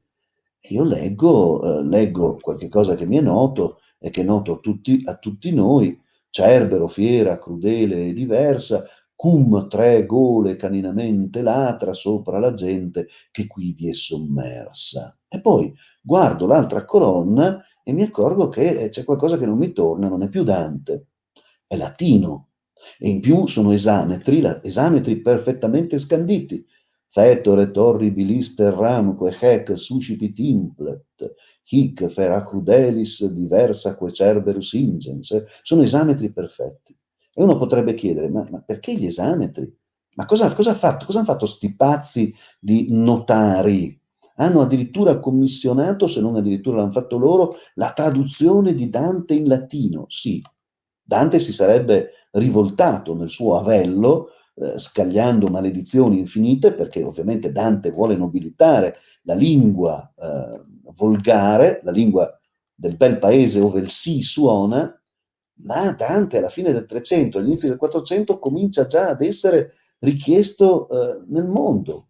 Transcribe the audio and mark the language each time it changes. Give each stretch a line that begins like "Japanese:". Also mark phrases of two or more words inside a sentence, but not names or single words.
Italian: Io leggo qualche cosa che mi è noto e che è noto a tutti noi: Cerbero, fiera, crudele e diversa, cum 3 gole caninamente latra sopra la gente che qui vi è sommersa. E poi guardo l'altra colonna e mi accorgo che c'è qualcosa che non mi torna, non è più Dante, è latino. E in più sono esametri perfettamente scanditi.
Latin: Fetore torribilis terramque hec suscipit implet, hic fera crudelis diversaque Cerberus ingens.
Italian: Sono esametri perfetti. E uno potrebbe chiedere, ma perché gli esametri? Ma cosa hanno fatto sti pazzi di notari? Hanno addirittura commissionato, se non addirittura l'hanno fatto loro, la traduzione di Dante in latino. Sì, Dante si sarebbe rivoltato nel suo avello, scagliando maledizioni infinite, perché ovviamente Dante vuole nobilitare la lingua volgare, la lingua del bel paese ove il sì suona, ma Dante alla fine del 300, all'inizio del 400 comincia già ad essere richiesto nel mondo.